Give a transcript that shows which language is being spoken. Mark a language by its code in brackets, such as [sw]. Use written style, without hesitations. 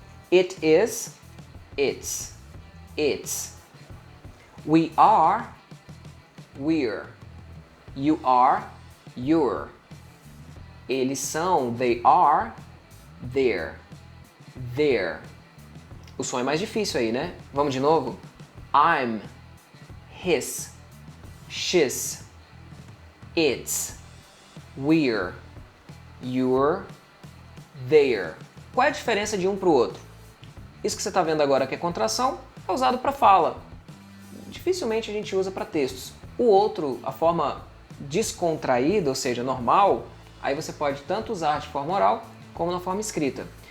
[en] It is, it's. It's. We are, we're. You are, you're. [pt] Eles são, [en] they are, they're. There. [pt] O som é mais difícil aí, né? Vamos de novo? [en] I'm, his, she's, it's, we're, you're, there. [pt] Qual é a diferença de um para o outro? Isso que você está vendo agora que é contração é usado para fala. Dificilmente a gente usa para textos. O outro, a forma descontraída, ou seja, normal, aí você pode tanto usar de forma oral como na forma escrita.